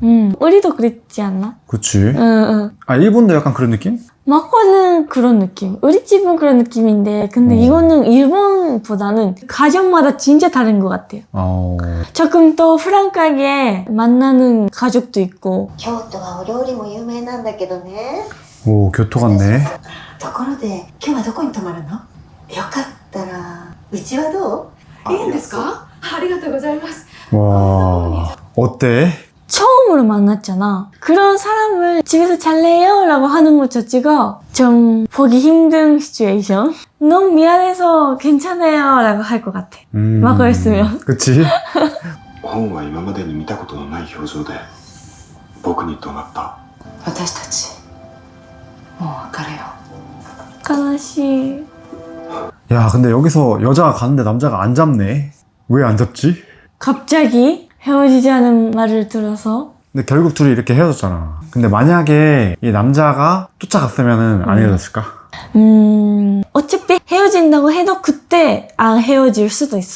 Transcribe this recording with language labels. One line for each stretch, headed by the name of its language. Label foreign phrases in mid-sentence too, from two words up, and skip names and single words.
Korean: 우리도 그랬지 않나? 그치? 응. 아, 일본도 약간 그런 느낌? 마코는 그런 느낌. 우리 집은 그런 느낌인데 근데 이거는 일본보다는 가족마다 진짜 다른 것 같아요. 조금 더 프랑크하게 만나는 가족도 있고
Japanese: 京都はお料理も有名なんだけどね
Korean: 오, 교토 같네.
Japanese: ところで今日はどこに泊まるの？よかったらうちはどう？いいんですか？ありがとうございます。
Korean: 와, 어때? 처음으로 만났잖아. 그런 사람을 집에서 잘래요? 라고 하는 것 자체가 좀 보기 힘든 시츄에이션. 너무 미안해서 괜찮아요 라고 할 것 같아. 마코였으면. 그치?
Japanese: 本は今までに見たことのない表情で僕に怒鳴った。私たちもう別れよう。悲しい.
Korean: 야, 근데 여기서 여자가 가는데 남자가 안 잡네. 왜 안 잡지? 갑자기 헤어지자는 말을 들어서 근데 결국 둘이 이렇게 헤어졌잖아. 근데 만약에 이 남자가 쫓아갔으면 안 헤어졌을까? 어차피 헤어진다고 해도 그때 안 헤어질 수도 있어.